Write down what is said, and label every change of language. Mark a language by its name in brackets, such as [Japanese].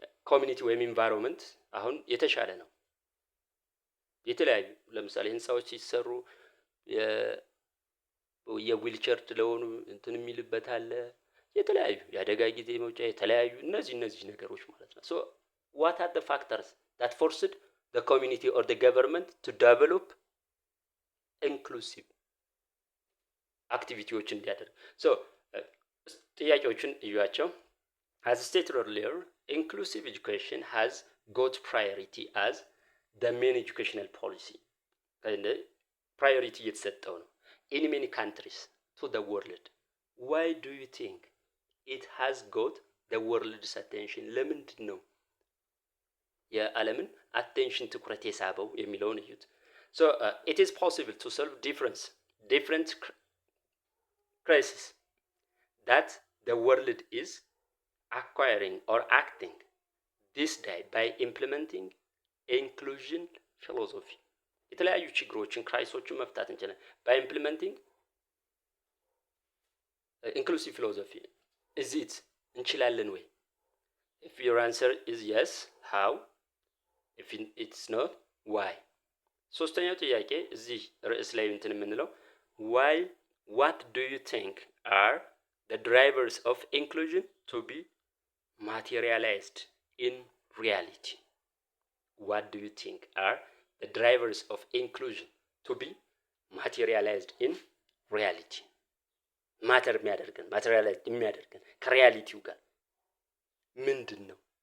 [Amharic] ኮሚኒቲ ወይም ኢንቫይሮንመንት አሁን የተሻለ ነው። የተለያዩ ለምሳሌ ህንፃዎች ሲሰሩ የዊልቸር ለሆኑ እንትን የሚልበት አለ፣ የተለያዩ የአደጋ ጊዜ መውጫ የተለያዩ እነዚህ ነገሮች ማለት ነው። [English] so what are the factors that forced the community or the government to develop inclusive activities [Amharic] እንዲያደርግ? ጥያቄዎችን እዩዋቸው። [English] as stated earlier, inclusive education has got priority as the main educational policy. priority [Amharic] እየተሰጠው ነው [English] in many countries to the world. why do you think it has got the world's attention? [Amharic] ለምንድን ነው የዓለምን attention ትኩረት የሳበው የሚለውን እዩት። [English] so it is possible to solve different crises that the world is acquiring or acting this day by implementing inclusion philosophy. [Amharic] የተለያዩ ችግሮችን ክራይሶችን መፍታት እንችላለን [English] by implementing inclusive philosophy. [Amharic] is it እንችላለን ወይ? [English] if your answer is yes, how? if it's not, why? [Amharic] ሶስተኛው ጥያቄ እዚህ ርዕስ ላይ እንትን የምንለው [English] why, what do you think are the drivers of inclusion to be materialized in reality? what do you think are the drivers of inclusion to be materialized in reality? [Amharic] ማተር የሚያደርገን ከሪያሊቲው ጋር ምንድን ነው?